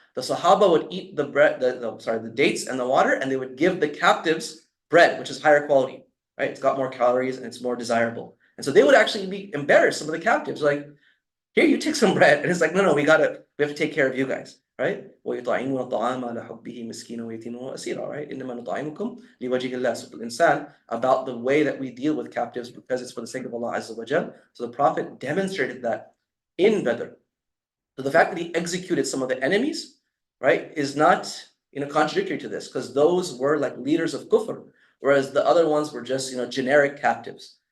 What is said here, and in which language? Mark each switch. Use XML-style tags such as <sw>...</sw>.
<en>The Sahaba would eat the bread, the dates and the water, and they would give the captives bread, which is higher quality, right? It's got more calories and it's more desirable. And so they would actually be embarrassed, some of the captives, like, "Here, you take some bread." And it's like, no, we have to take care of you guys, right?</en> <ar>وَيُطْعِمُونَ الطَّعَامَ عَلَى حُبِّهِ مِسْكِينًا وَيَتِيمًا وَأَسِيرًا, right? إِنَّمَا نُطْعِمُكُمْ لِوَجْهِ اللَّهِ.</ar> <en>So الإنسان, about the way that we deal with captives because it's for the sake of Allah Azza wa Jal. So the Prophet demonstrated that in Badr. So the fact that he executed some of the enemies, right, is not contradictory to this, because those were like leaders of kufr, whereas the other ones were just generic captives.</en>